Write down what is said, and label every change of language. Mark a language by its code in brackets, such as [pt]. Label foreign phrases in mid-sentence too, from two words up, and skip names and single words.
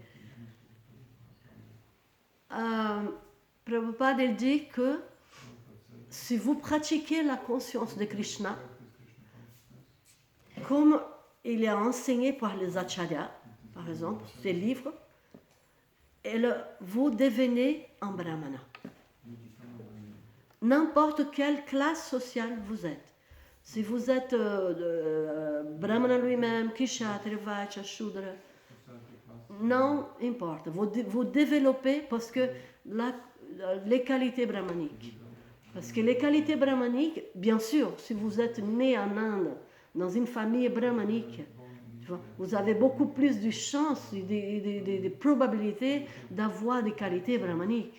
[fr] Prabhupada il dit que si vous pratiquez la conscience de Krishna, comme il est enseigné par les acharyas, par exemple, ces livres, vous devenez un brahmana. N'importe quelle classe sociale vous êtes. Si vous êtes brahmana lui-même, kshatriya, vaishya, shudra, non importe. Vous développez parce que les qualités brahmaniques. Parce que les qualités brahmaniques, bien sûr, si vous êtes né en Inde, dans une famille brahmanique, vous avez beaucoup plus de chances, de probabilités d'avoir des qualités brahmaniques.